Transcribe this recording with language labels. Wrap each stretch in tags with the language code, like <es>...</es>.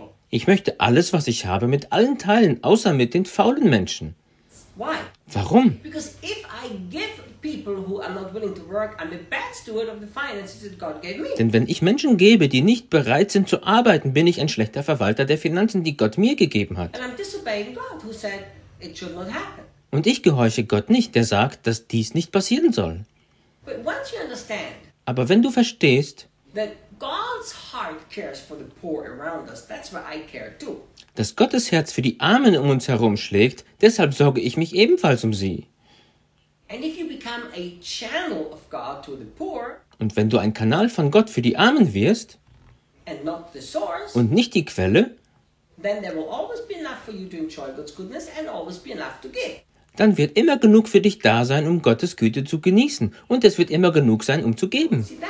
<de>Ich möchte alles, was ich habe, mit allen teilen, außer mit den faulen Menschen.</de> <en>Why?</en> <de>Warum?</de> <en>Because if I give people who are not willing to work, I'm a bad steward of the finances that God gave me.</en> <de>Denn wenn ich Menschen gebe, die nicht bereit sind zu arbeiten, bin ich ein schlechter Verwalter der Finanzen, die Gott mir gegeben hat.</de> <en>And I'm disobeying God, who said it should not happen.</en> <de>Und ich gehorche Gott nicht, der sagt, dass dies nicht passieren soll.</de> <en>But once you understand,</en> <de>aber wenn du verstehst,</de> <en>that God's heart cares for the poor around us, that's why I care too.</en> <de>Dass Gottes Herz für die Armen um uns herum schlägt, deshalb sorge ich mich ebenfalls um sie.</de> <en>And if you become a channel of God to the poor,</en> <de>und wenn du ein Kanal von Gott für die Armen wirst,</de> <en>and not the source,</en> <de>und nicht die Quelle,</de> <en>then there will always be enough for you to enjoy God's goodness and always be enough to give.</en> <de>Dann wird immer genug für dich da sein, um Gottes Güte zu genießen. Und es wird immer genug sein, um zu geben.</de>